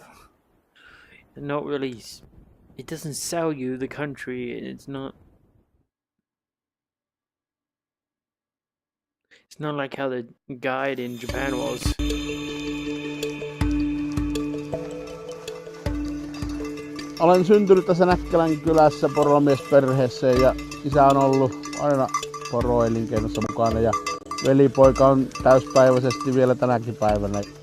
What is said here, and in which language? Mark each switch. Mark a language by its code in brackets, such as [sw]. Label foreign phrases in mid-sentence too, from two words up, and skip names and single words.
[en] Not really. It doesn't sell you the country. It's not like how the guide in Japan was. [fi] Olen syntynyt tässä Näkkälän kylässä poromiesporperheessä ja isä on ollut aina poroelinkeinossa mukana ja velipoika on täyspäiväisesti vielä tänäkin päivänä.